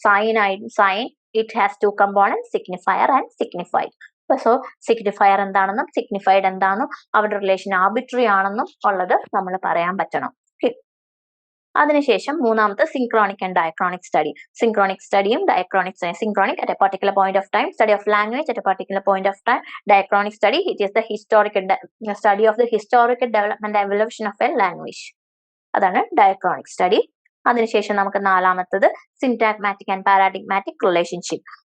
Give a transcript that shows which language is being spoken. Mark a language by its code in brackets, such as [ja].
[en] Sign it has 2 components, signifier and signified. [ml] So signifier എന്താണെന്നും signified എന്താണെന്നും അവരുടെ relation arbitrary ആണെന്നും ഉള്ളത് നമ്മൾ പറയാൻ പറ്റണം. അതിനുശേഷം മൂന്നാമത്തെ synchronic and diachronic study. Synchronic സ്റ്റഡിയും diachronic study. [en] Synchronic at a particular point of time, study of language at a particular point of time. Diachronic study, it is the study of the historical development and evolution of a language. [ml] അതാണ് diachronic study. അതിനുശേഷം നമുക്ക് നാലാമത്തത് സിന്റാഗ്മാറ്റിക് and paradigmatic relationship.